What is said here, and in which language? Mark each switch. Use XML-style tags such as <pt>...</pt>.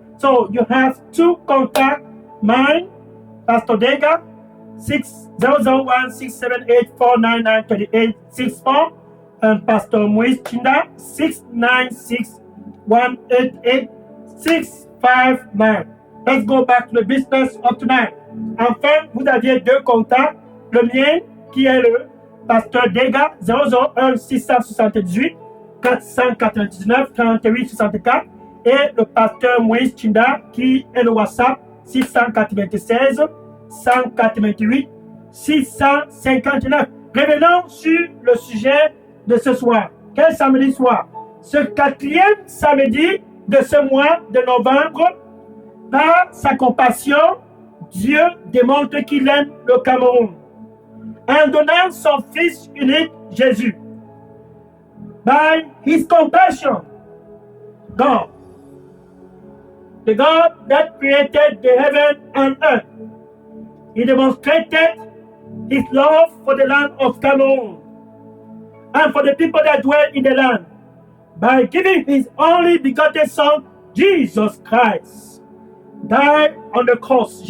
<en>So you have two contacts, mine, Pastor Dega, 001 678 499 3864, and Pastor Moïse Chinda, 696 188 659. Let's go back to the business of tonight.</en> <fr>Enfin, vous aviez deux contacts. Le mien, qui est le Pasteur Dega, 001 678 499 38 64. Et le Pasteur Moïse Chinda, qui est le WhatsApp 696 188 659. Revenons sur le sujet de ce soir. Quel samedi soir? Ce 4e samedi de ce mois de novembre, par sa compassion, Dieu démontre qu'il aime le Cameroun en donnant son Fils unique, Jésus.</fr> <en>By his compassion, God, the God that created the heaven and earth, he demonstrated his love for the land of Cameroon and for the people that dwell in the land by giving his only begotten Son, Jesus Christ, died on the cross.</en>